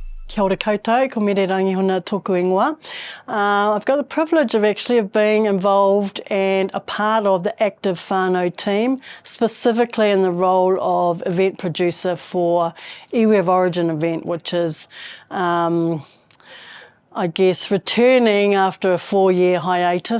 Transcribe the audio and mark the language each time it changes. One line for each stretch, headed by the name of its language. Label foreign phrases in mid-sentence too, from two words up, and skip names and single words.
Māori: Kia ora koutou, ko Mere Rangihuna tōku ingoa.
English: I've got the privilege of being involved and a part of the Aktive whānau team, specifically in the role of event producer for Iwi of Origin event, which is, I guess, returning after a 4-year hiatus.